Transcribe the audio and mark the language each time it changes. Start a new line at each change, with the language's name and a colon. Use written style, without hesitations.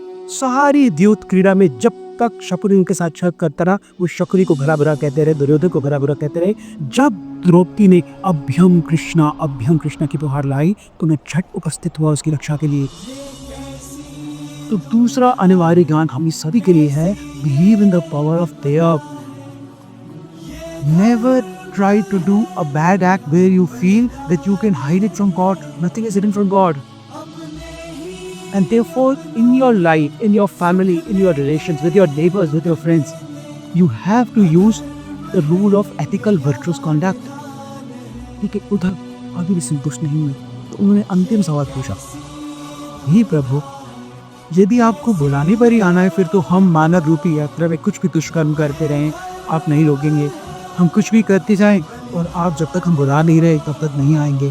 Hindi: सारी द्यूत क्रीड़ा में जब तक शकुनी उनके साथ छक करता रहा, वो शकुनी को भला बुरा कहते रहे, दुर्योधन को भला बुरा कहते रहे। जब द्रौपदी ने अभ्यम कृष्णा की पुकार लाई, तो मैं झट उपस्थित हुआ उसकी रक्षा के लिए। तो दूसरा अनिवार्य ज्ञान हम सभी के लिए है,
English: Believe in the power of देव। Never try to do a bad act where you feel that you can hide it from God. Nothing is hidden from God. And therefore, in your life, in your family, in your relations, with your neighbors, with your friends, you have to use the rule of ethical virtuous conduct.
Hindi: ठीक है, उधर अभी भी संतुष्ट नहीं हुए, तो उन्होंने अंतिम सवाल पूछा, हे प्रभु, यदि आपको बुलाने पर ही आना है, फिर तो हम मानव रूपी यात्रा में कुछ भी दुष्कर्म करते रहें, आप नहीं रोकेंगे। हम कुछ भी करते जाएं और आप जब तक हम बुला नहीं रहे तब तक नहीं आएंगे।